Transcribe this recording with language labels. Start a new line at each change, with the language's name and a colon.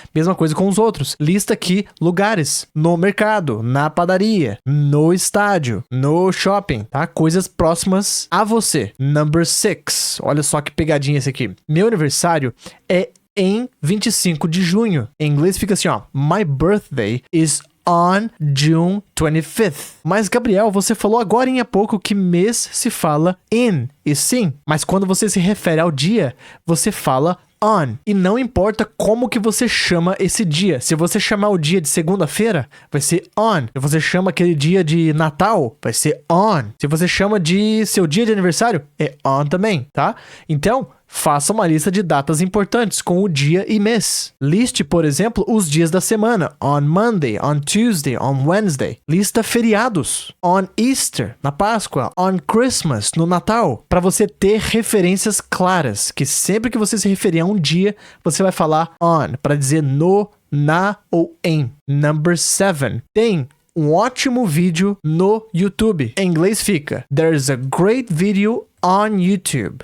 Portuguese: Mesma coisa com os outros. Lista aqui lugares. No mercado, na padaria, no estádio, no shopping, tá? Coisas próximas a você.
English: Number 6.
Portuguese: Olha só que pegadinha esse aqui. Meu aniversário é em 25 de junho. Em inglês fica assim, ó.
English: My birthday is on June 25th.
Portuguese: Mas, Gabriel, você falou agora há pouco que mês se fala in, e sim, mas quando você se refere ao dia, você fala on. E não importa como que você chama esse dia. Se você chamar o dia de segunda-feira, vai ser on. Se você chama aquele dia de Natal, vai ser on. Se você chama de seu dia de aniversário, é on também, tá? Então, faça uma lista de datas importantes com o dia e mês. Liste, por exemplo, os dias da semana.
English: On Monday, on Tuesday, on Wednesday.
Portuguese: Lista feriados.
English: On Easter,
Portuguese: na Páscoa.
English: On Christmas,
Portuguese: no Natal. Para você ter referências claras, que sempre que você se referir a um dia, você vai falar on, para dizer no, na ou em.
English: Number 7.
Portuguese: Tem um ótimo vídeo no YouTube. Em inglês fica:
English: There's a great video on YouTube.